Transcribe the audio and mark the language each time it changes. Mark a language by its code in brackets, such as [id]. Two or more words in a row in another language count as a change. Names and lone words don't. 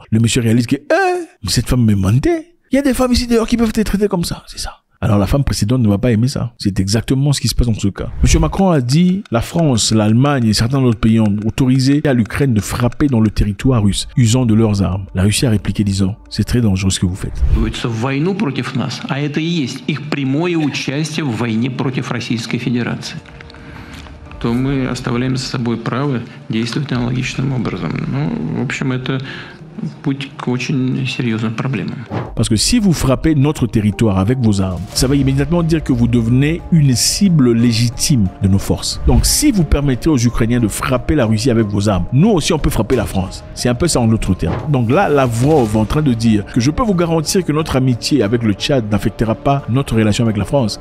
[fr] Le monsieur réalise que, mais cette femme me mentait. Il y a des femmes ici d'ailleurs qui peuvent être traitées comme ça, c'est ça. Alors la femme précédente ne va pas aimer ça. C'est exactement ce qui se passe dans ce cas. M. Macron a dit la France, l'Allemagne et certains autres pays ont autorisé à l'Ukraine de frapper dans le territoire russe, usant de leurs armes. La Russie a répliqué disant: c'est très dangereux ce que vous faites. [ru] Войну против нас, а это и есть их прямое участие в войне против Российской Федерации. То мы оставляем за собой право действовать аналогичным образом. Ну, в общем, это путь к очень серьезным проблемам. [fr] Parce que si vous frappez notre territoire avec vos armes, ça va immédiatement dire que vous devenez une cible légitime de nos forces. Donc si vous permettez aux Ukrainiens de frapper la Russie avec vos armes, nous aussi on peut frapper la France. C'est un peu ça en d'autres termes. Donc là, Lavrov est en train de dire que je peux vous garantir que notre amitié avec le Tchad n'affectera pas notre relation avec la France.